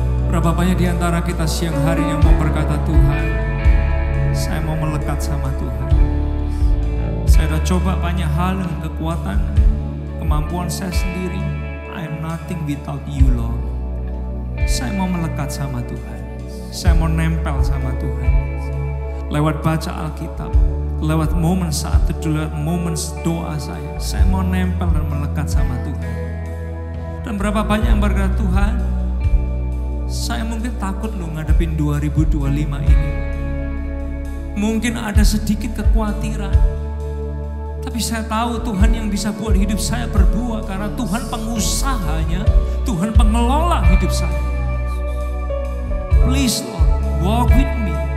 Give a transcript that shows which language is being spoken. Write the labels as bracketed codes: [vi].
[id] Berapa banyak di antara kita siang hari yang mau berkata, Tuhan, saya mau melekat sama Tuhan. Saya sudah coba banyak hal dengan kekuatan, kemampuan saya sendiri. [en] I am nothing without you, Lord. [id] Saya mau melekat sama Tuhan. Saya mau nempel sama Tuhan. Lewat baca Alkitab, lewat momen saat teduh, lewat momen doa saya mau nempel dan melekat sama Tuhan. Dan berapa banyak yang berkata, Tuhan, saya mungkin takut loh ngadepin 2025 ini. Mungkin ada sedikit kekhawatiran. Tapi saya tahu Tuhan yang bisa buat hidup saya berbuah. Karena Tuhan pengusahanya, Tuhan pengelola hidup saya. [en] Please Lord, walk with me.